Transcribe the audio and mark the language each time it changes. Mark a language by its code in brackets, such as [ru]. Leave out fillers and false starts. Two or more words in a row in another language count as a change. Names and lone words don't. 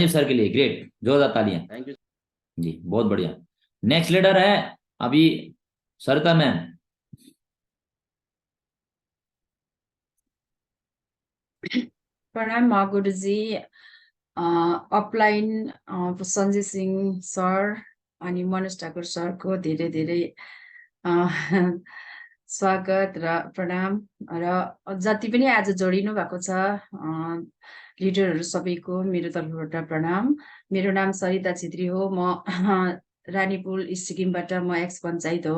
[hi] संजीव सर के लिए, ग्रेट, जोरदार तालियां। [en] thank you. [hi] जी बहुत बढ़िया। [en] next leader [hi] है अभी सरिता मैम। प्रणाम गुरुजी। [ne] अपलाइन सञ्जय सिंह सर अनि मनोज ठाकुर सरको धेरै धेरै स्वागत र प्रणाम। र जति पनि आज जोडिनु भएको छ लिडरहरू सबैको मेरो तर्फबाट प्रणाम। मेरो नाम सरिता छेत्री हो, म रानीपुल इस्ट सिक्किमबाट, म एक्स पञ्चायत हो।